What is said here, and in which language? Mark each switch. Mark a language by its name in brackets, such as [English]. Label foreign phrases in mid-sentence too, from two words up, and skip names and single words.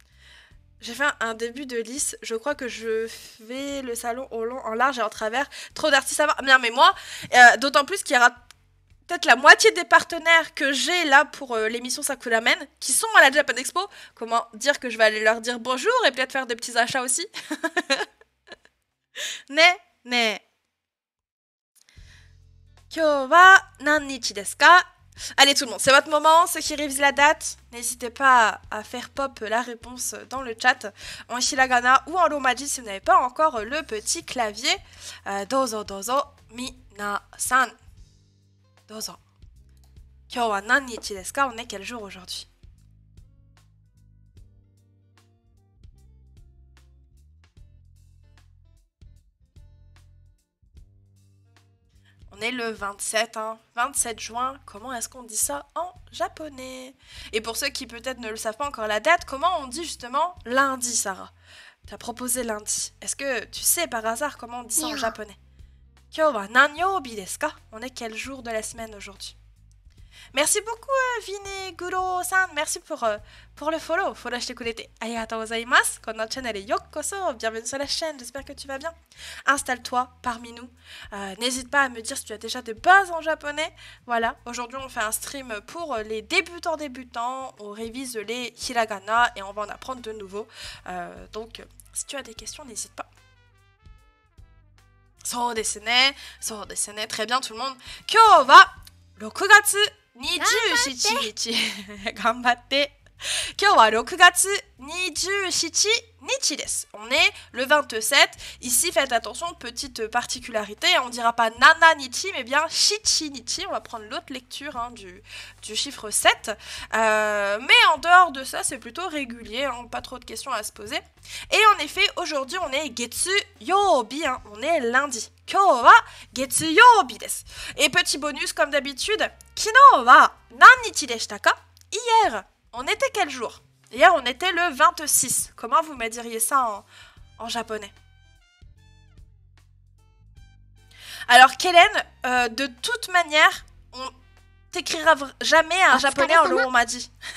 [French] J'ai fait un début de lisse. Je crois que je fais le salon au long, en large et en travers. Trop d'artistes à voir. Bien, mais moi, d'autant plus qu'il y aura peut-être la moitié des partenaires que j'ai là pour l'émission Sakuramen qui sont à la Japan Expo. Comment dire que je vais aller leur dire bonjour et peut-être faire des petits achats aussi. [Japanese] ねえ、ねえ。今日は何日ですか? [French] Allez tout le monde, c'est votre moment, ceux qui révisent la date, n'hésitez pas à faire pop la réponse dans le chat, en hiragana ou en romaji si vous n'avez pas encore le petit clavier. [Japanese] どうぞどうぞ、皆さん. どうぞ。今日は何日ですか? [French] On est quel jour aujourd'hui? On est le 27, hein, 27 juin. Comment est-ce qu'on dit ça en japonais? Et pour ceux qui peut-être ne le savent pas encore la date, comment on dit justement lundi, Sarah? Tu as proposé lundi. Est-ce que tu sais par hasard comment on dit ça en japonais? [Japanese] 今日は何曜日ですか? [French] On est quel jour de la semaine aujourd'hui? Merci beaucoup, Vineguro-san. Merci pour le follow. [Japanese] フォローしてくれて. ありがとうございます。このチャンネルへようこそ. [French] Bienvenue sur la chaîne. J'espère que tu vas bien. Installe-toi parmi nous. N'hésite pas à me dire si tu as déjà des bases en japonais. Voilà. Aujourd'hui, on fait un stream pour les débutants. On révise les hiragana et on va en apprendre de nouveau. Donc, si tu as des questions, n'hésite pas. [Japanese] そうですね。そうですね. [French] Très bien, tout le monde. [Japanese] 今日は 6 月27日頑張って今日は6月27日です。 [French] On est le 27. Ici, faites attention, petite particularité, on ne dira pas [Japanese] ななにち, [French] mais bien [Japanese] しちにち. [French] On va prendre l'autre lecture hein, du chiffre 7. Mais en dehors de ça, c'est plutôt régulier, hein, pas trop de questions à se poser. Et en effet, aujourd'hui, on est [Japanese] 月曜日, [French] hein, on est lundi. [Japanese] 今日は月曜日です. [French] Et petit bonus, comme d'habitude, [Japanese] 昨日は何日でしたか? [French] Hier, on était quel jour? Hier, on était le 26. Comment vous me diriez ça en japonais? Alors, Kellen, de toute manière, on t'écrira jamais un japonais en romaji.